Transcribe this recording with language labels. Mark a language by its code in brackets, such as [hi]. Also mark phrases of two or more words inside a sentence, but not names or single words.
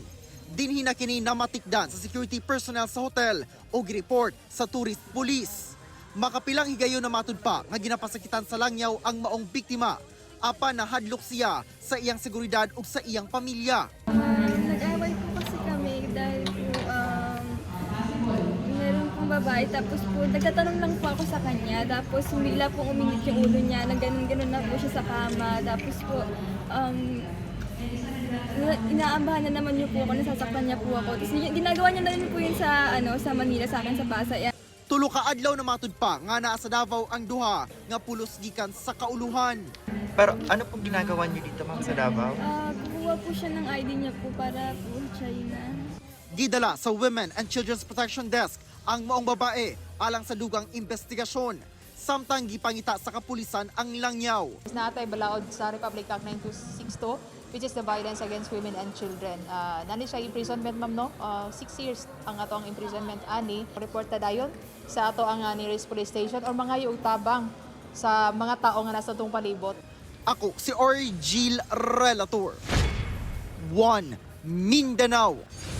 [ceb] Dinhi na kini na matikdan sa [en] security personnel [ceb] sa hotel o gireport sa [en] tourist police. [ceb] Makapilang higayon na matud pa nga ginapasakitan sa langyaw ang maong biktima. Apan nahadlok siya sa iyang seguridad ug sa iyang pamilya. [tl] Nag-away po kasi kami dahil po meron pong babae. Tapos po, nagtatanong lang po ako sa kanya. Tapos bigla po uminit yung ulo niya. Nagganon-ganon na po siya sa kama. Tapos po, inaambahan na naman niyo po ako, nasasaktan niya po ako. Tapos ginagawa niya na rin po yun sa Manila, sa akin sa Pasay. [ceb] Tulo ka adlaw na matud pa nga naa sa Davao ang duha nga pulos gikan sa kauluhan. [tl] Pero ano pong ginagawa niyo dito, ma'am, sa Davao? Kukuha po siya ng ID niya po para po China. [ceb] Gidala sa Women and Children's Protection Desk ang maong babae alang sa dugang investigasyon. Samtang gipangita sa kapulisan ang langyaw. Natay balaod sa Republic Act 9262, [en] which is the violence against women and children. [ceb] Nani siya imprisonment, ma'am, no? 6 years ang ato ang imprisonment ani. Reporta dayon sa ato ang [en] nearest police station [ceb] or mga tabang sa mga tao nga nasa itong palibot. Ako si Argil Relator. 1 Mindanao.